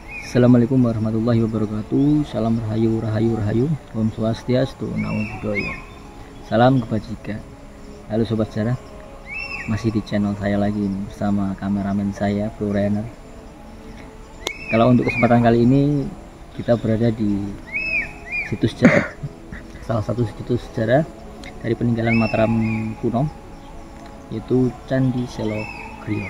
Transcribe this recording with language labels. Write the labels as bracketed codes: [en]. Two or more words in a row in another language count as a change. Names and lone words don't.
[ar] السلام عليكم ورحمة الله وبركاته. [id] Salam rahayu rahayu rahayu. [ban] Om Swastiastu, [pi] Namo Buddhaya. [id] Salam kebajikan. Halo sobat sejarah, masih di channel saya lagi nih, bersama kameramen saya Bro Renner. Kalau untuk kesempatan kali ini kita berada di situs sejarah, salah satu situs sejarah dari peninggalan Mataram kuno, yaitu Candi Selo Griya.